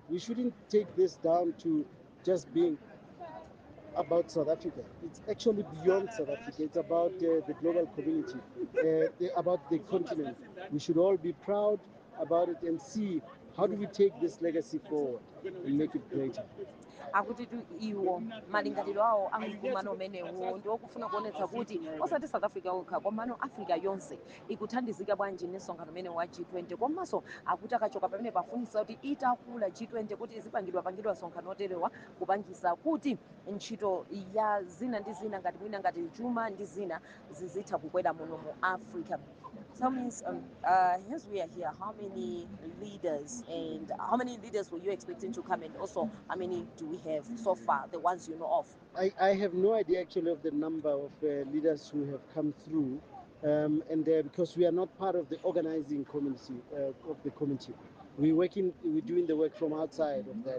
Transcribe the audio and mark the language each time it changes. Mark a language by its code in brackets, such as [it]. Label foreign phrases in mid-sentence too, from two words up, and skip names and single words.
[en] We shouldn't take this down to just being about South Africa. It's actually beyond South Africa. It's about the global community, about the continent. We should all be proud about it and see how do we take this legacy forward and make it greater. [ny] Akuti tu iwo malingaliro awo amkumano umenewo ndiwokufuna kuonetsa kuti osati South Africa okha komano Africa yonse ikuthandizika bwanji nesonkhano umene wa G20 komanso akuti akachoka pamene pafunisa kuti itakula G20 kuti izipangidwa sonkhano oterewa kupangisa kuti ntchito ya zina ndi zina ngati mwina ngati chuma ndi zina zizitha kukwera muno mu Africa. [en] Tell me, as we are here, how many leaders were you expecting to come, and also how many do we have so far, the ones you know of? I have no idea actually of the number of leaders who have come through, and because we are not part of the organizing committee of the committee, we're doing the work from outside of that.